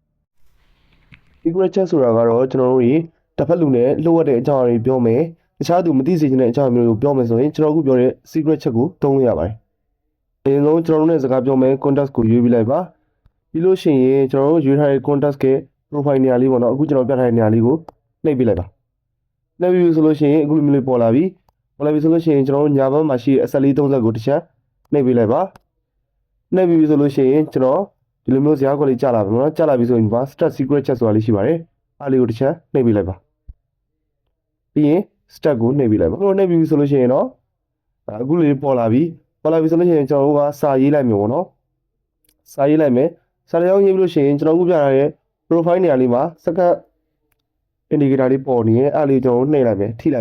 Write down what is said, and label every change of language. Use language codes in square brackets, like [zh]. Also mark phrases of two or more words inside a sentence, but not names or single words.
[en] secret chat [my] ဆိုတာကတော့ကျွန်တော်တို့တစ်ဖက်လူနဲ့လှုပ်ရတဲ့အကြောင်းအရာတွေပြောမယ်တခြားသူမသိစေချင်တဲ့အကြောင်းအရာမျိုးကိုပြောမယ်ဆိုရင်ကျွန်တော်အခုပြောတဲ့ [en] secret chat [my] ကိုသုံးလို့ရပါတယ်အရင်ဆုံးကျွန်တော်တို့နဲ့စကားပြောမယ် contact ကိုရွေးပြီးလိုက်ပါပြီးလို့ရှိရင်ကျွန်တော်တို့ရွေးထားတဲ့ contact ရဲ့ profile နေရာလေးပေါ့နော်အခုကျွန်တော်ပြထားတဲ့နေရာလေးကို နှိပ်ပေးလိုက်ပါနှိပ်ပြီးဆိုလို့ရှိရင်အခုလိုမျိုးလေးပေါ်လာပြီပေါ်လာပြီဆိုလို့ရှိရင်ကျွန်တော်တို့ညာဘက်မှာရှိတဲ့အဆက်လေး30ကိုတစ်ချက်နှိပ်ပေးလိုက်ပါနှိပ်ပြီးဆိုလို့ရှိရင်ကျွန်တော်ဒီလိုမျိုးဇာတ်ခွက်လေးကြာလာပြီနော်ကြာလာပြီဆိုရင်ဒီမှာ [en] start secret chat [my] ဆိုတာလေး ရှိပါတယ်အားလေးကိုတစ်ချက်နှိပ်ပေးလိုက်ပါပြီးရင် start ကိုနှိပ်ပေးလိုက်ပါနှိပ်ပြီးဆိုလို့ရှိရင်တော့အခုလေးပေါ်လာပြီဆိုလို့ရှိရင်ကျွန်တော်တို့ကစာရေးလိုက်မယ်ပေါ့နော်စာရေး လိုက်မယ်စာလေးအောင်ရေးပြီးလို့ရှိရင်ကျွန်တော်အခုပြထားတဲ့ profile နေရာလေးမှာစက္ကန့် indicator လေးပေါ်နေရင်အားလေးကျွန်တော်နှိပ်လိုက်မယ်ထိလိုက်